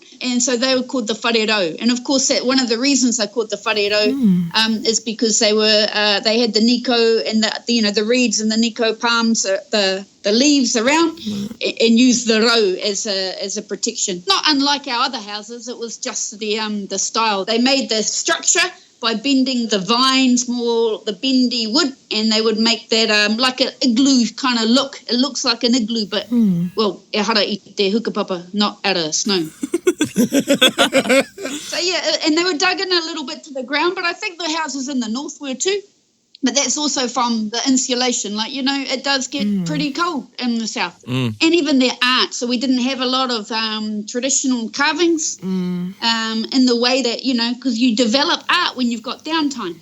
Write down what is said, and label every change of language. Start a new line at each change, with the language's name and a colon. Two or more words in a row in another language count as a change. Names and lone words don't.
English: And so they were called the wharero. And of course, one of the reasons they're called the wharero is because they had the Nico and the reeds and the Nico palms, the leaves around, and used the ro as a protection. Not unlike our other houses, it was just the style. They made the structure by bending the vines, more the bendy wood, and they would make that like an igloo kind of look. It looks like an igloo, but,
Māori: e hara I te hukapapa,
English: not out of snow. So, yeah, and they were dug in a little bit to the ground, but I think the houses in the north were too. But that's also from the insulation. It does get pretty cold in the south. And even their art. So we didn't have a lot of traditional carvings in the way that, because you develop art when you've got downtime.